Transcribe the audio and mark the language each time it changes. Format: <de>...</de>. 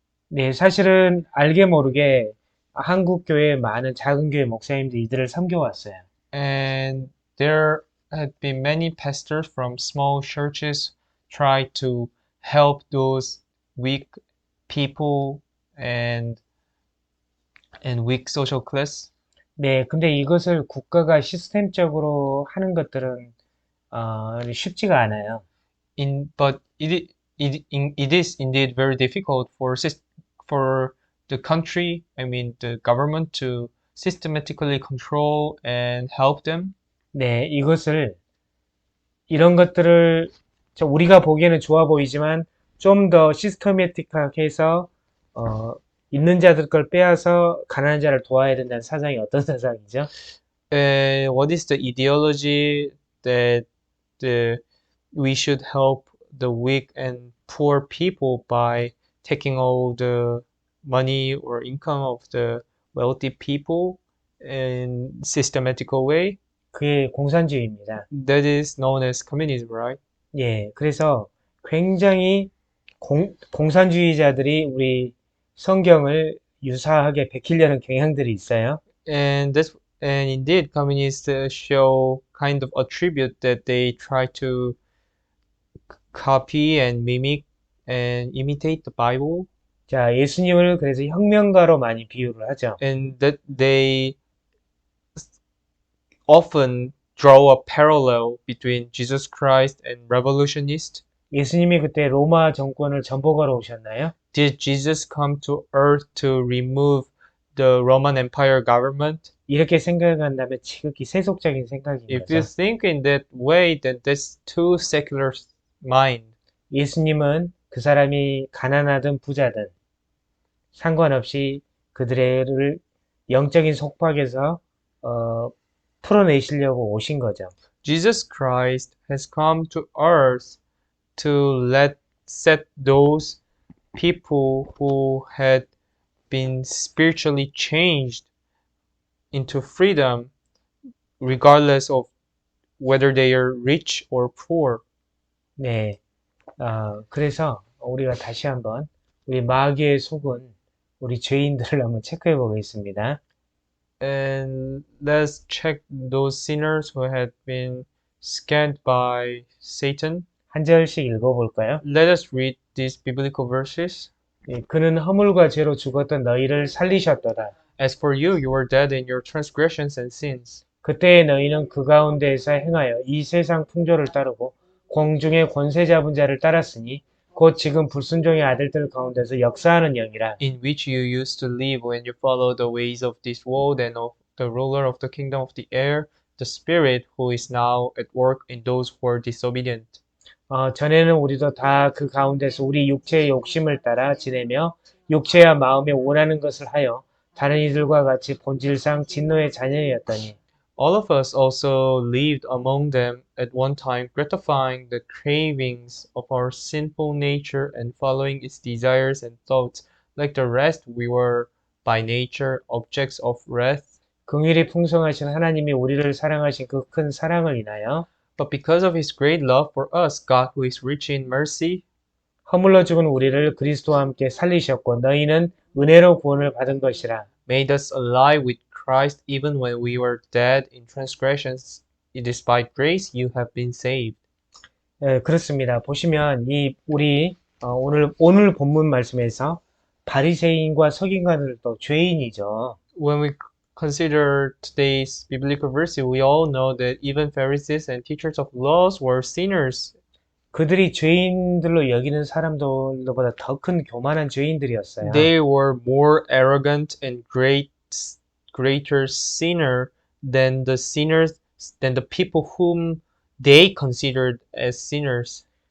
<ko>네, 사실은 알게 모르게 한국 교회 많은 작은 교회 목사님들이 이들을 섬겨왔어요.</ko> <en>And there had been many pastors from small churches try to help those weak people and weak social class.</en> <ko>네, 근데 이것을 국가가 시스템적으로 하는 것들은 쉽지가 않아요.</ko> <en>But it is indeed very difficult for the country, I mean the government, to systematically control and help them.</en> <ko>네, 이런 것들을 우리가 보기에는 좋아 보이지만 좀 더 시스테매틱하게 해서 있는 자들 걸 빼앗아 가난한 자를 도와야 된다는 사상이 어떤 사상이죠?</ko> <en>What is the ideology that we should help the weak and poor people by taking all the money or income of the wealthy people in systematical way?</en> <ko>그게 공산주의입니다.</ko> <en>That is known as communism, right?</en> <ko>예, 그래서 굉장히 공산주의자들이 우리 성경을 유사하게 베끼려는 경향들이 있어요.</ko> <en>And indeed, communists show kind of attribute that they try to copy and mimic and imitate the Bible,</en> <ko>자, 예수님을 그래서 혁명가로 많이 비유를 하죠.</ko> <en>and that they often draw a parallel between Jesus Christ and revolutionists.</en> <ko>예수님이 그때 로마 정권을 전복하러 오셨나요?</ko> <en>Did Jesus come to earth to remove the Roman Empire government?</en> <ko>이렇게 생각한다면 지극히 세속적인 생각인</ko> <en>If you</en> <ko>거죠.</ko> <en>think in that way, then that's too secular mind.</en> <ko>예수님은 그 사람이 가난하든 부자든 상관없이 그들을 영적인 속박에서 풀어내시려고 오신 거죠.</ko> <en>Jesus Christ has come to earth to set those people who had been spiritually changed into freedom, regardless of whether they are rich or poor.</en> <ko>네, 그래서 우리가 다시 한번 우리 마귀의 속은 우리 죄인들을 한번 체크해 보겠습니다.</ko> <en>And let's check those sinners who had been scammed by Satan.</en> <ko>한 절씩 읽어볼까요?</ko> <en>Let us read these biblical verses.</en> <ko>예, 그는 허물과 죄로 죽었던 너희를 살리셨도다.</ko> <en>As for you, you were dead in your transgressions and sins.</en> <ko>그때에 너희는 그 가운데에서 행하여 이 세상 풍조를 따르고 공중의 권세 잡은 자를 따랐으니 곧 지금 불순종의 아들들 가운데서 역사하는 영이라.</ko> <en>in which you used to live when you followed the ways of this world and of the ruler of the kingdom of the air, the spirit who is now at work in those who are disobedient.</en> <ko>전에는 우리도 다 그 가운데서 우리 육체의 욕심을 따라 지내며 육체와 마음에 원하는 것을 하여 다른 이들과 같이 본질상 진노의 자녀였더니</ko> <en>All of us also lived among them at one time, gratifying the cravings of our sinful nature and following its desires and thoughts. Like the rest, we were by nature objects of wrath.</en> <ko>긍휼이 풍성하신 하나님이 우리를 사랑하신 그 큰 사랑을 인하여</ko> <en>But because of his great love for us, God, who is rich in mercy,</en> <ko>허물러 죽은 우리를 그리스도와 함께 살리셨고 너희는 은혜로 구원을 받은 것이라.</ko> <en>made us alive with Christ even when we were dead in transgressions. It is by grace you have been saved.</en> <ko>그렇습니다. 보시면 우리 오늘 본문 말씀에서 바리새인과 서기관들도 죄인이죠.</ko> <en>When we consider today's biblical verse, we all know that even Pharisees and teachers of laws were sinners.</en> <ko>그들이 죄인들로 여기는 사람들보다 더 큰 교만한 죄인들이었어요.</ko> <en>They were more arrogant and greater sinner than the people whom they considered as sinners.</en>